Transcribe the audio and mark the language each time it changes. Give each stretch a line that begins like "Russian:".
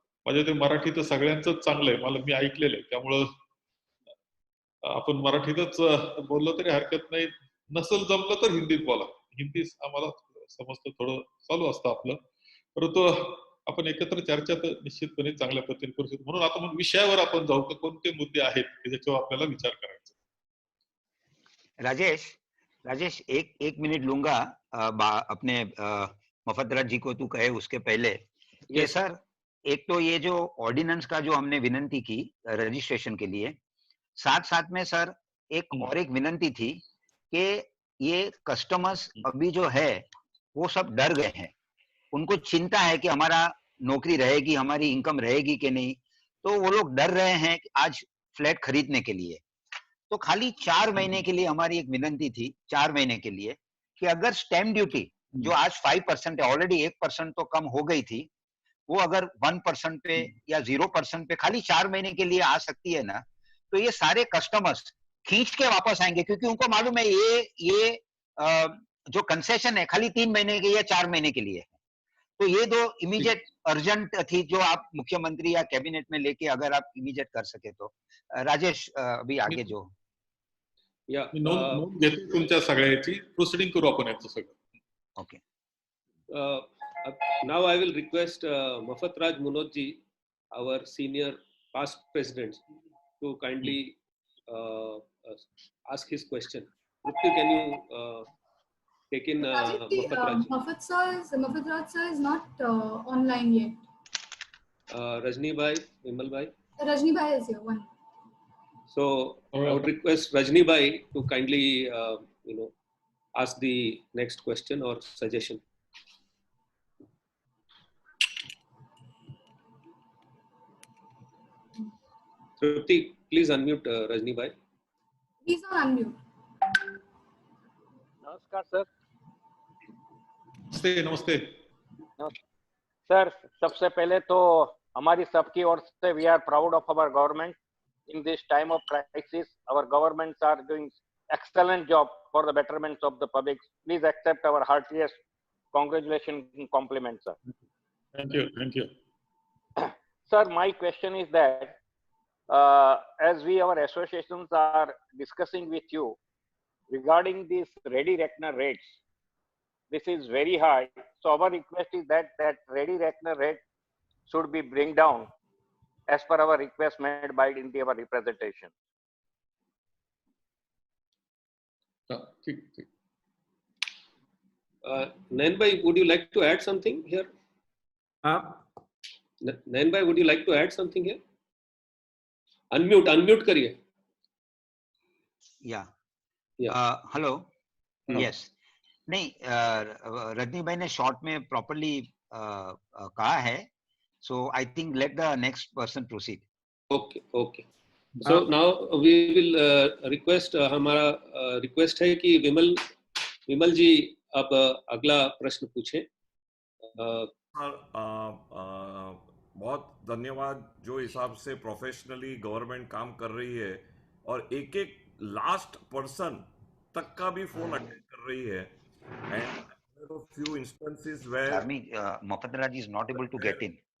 Marathi: म्हणजे ते मराठी तर सगळ्यांचंच चांगलं आहे, मला मी ऐकलेलं आहे, त्यामुळं आपण मराठीतच बोललो तरी हरकत नाही, नसेल जमलं तर हिंदीत बोला, हिंदी आम्हाला समजतं, थोडं चालू असतं आपलं, परंतु आपण एकत्र चर्चा तर निश्चितपणे चांगल्या पद्धतीने करू शकतो। म्हणून आता मग विषयावर आपण जाऊ तर कोणते मुद्दे आहेत की ज्याच्यावर आपल्याला विचार करायचा।
Hindi: राजेश एक मिनट लूंगा अपने मुफद्दल जी को तू कहे उसके पहले। ये सर, एक तो ये जो ऑर्डिनेंस का जो हमने विनंती की रजिस्ट्रेशन के लिए, साथ साथ में सर और एक विनंती थी कि ये कस्टमर्स अभी जो है वो सब डर गए हैं, उनको चिंता है कि हमारा नौकरी रहेगी, हमारी इनकम रहेगी कि नहीं, तो वो लोग डर रहे हैं कि आज फ्लैट खरीदने के लिए। तो खाली 4 महीने के लिए हमारी एक विनंती थी, 4 महीने के लिए, कि अगर स्टैम्प ड्यूटी जो आज 5% है, ऑलरेडी 1% तो कम हो गई थी, वो अगर 1% पे या 0% पे खाली 4 महीने के लिए आ सकती है ना, तो ये सारे कस्टमर्स खींच के वापस आएंगे, क्योंकि उनको मालूम है ये जो कंसेशन है खाली 3 महीने के या 4 महीने के लिए है। तो ये दो इमीडिएट अर्जेंट थी जो आप मुख्यमंत्री या कैबिनेट में लेके अगर आप इमीडिएट कर सके तो। राजेश अभी आगे जो या
Marathi: मी नोंद घेतो तुमच्या सगळ्याची, प्रोसिडिंग करू आपण याचं सगळं.
English: Okay. Now I will request Mafatraj Munot ji, our senior past president, to kindly ask his question. Trupti, can you take in Mafatraj? Mafatraj sir is not online yet. Rajni bhai, Vimal bhai. Rajni bhai is here. One. So I would request Rajni bhai to kindly ask the next question or suggestion. Trupti, please unmute Rajni bhai. He's on unmute.
Hindi: नमस्कार sir. नमस्ते. Sir, सबसे पहले तो हमारी सबकी ओर से
English: We are proud of our government in this time of crisis. Our governments are doing excellent job for the betterment of the public. Please accept our heartiest congratulations and compliments, sir. Thank you. Sir, my question is that as our associations are discussing with you regarding these ready reckoner rates, this is very high. So our request is that ready reckoner rate should be bring down as per our request made by our representation.
Hindi: ठीक.
English: Nayan bhai, would you like to add something here? Nayan bhai, would you like to add something here?
Hindi: Unmute करिए. या
English: Yeah. Hello. Yes.
Hindi: नहीं, रजनी भाई ने short में properly कहा है,
English: So I think let the next person proceed. Okay. So now we will request,
Hindi: हमारा request है कि विमल जी अब अगला प्रश्न पूछें. बहुत धन्यवाद. जो हिसाब से प्रोफेशनली गवर्नमेंट काम कर रही है और एक लास्ट पर्सन तक का भी फोन अटेंड कर रही है.
English: And few instances where Mafatraj is not able to get in.